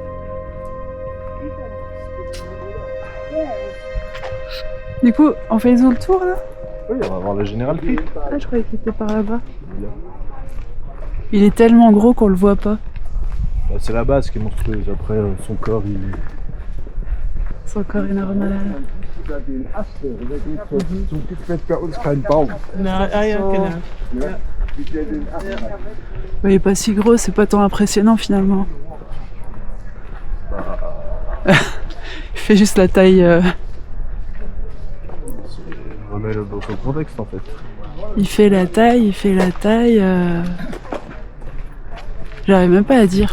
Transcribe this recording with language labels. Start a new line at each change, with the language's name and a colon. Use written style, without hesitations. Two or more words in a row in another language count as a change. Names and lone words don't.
French: Du coup, on fait tout le tour là? Oui, on va voir le général Pitt. Ah, je croyais qu'il était par là-bas. Il est tellement gros qu'on le voit pas. Bah, c'est la base qui est monstrueuse. Après, son corps, il est... Son corps est normal.
German: Zum Glück wird bei uns kein Baum. Na, ah ja, genau.
French: Ouais, il est pas si gros, c'est pas tant impressionnant finalement. Il fait juste la taille. On remet le beau contexte en fait. Il fait la taille. J'arrive même pas à dire.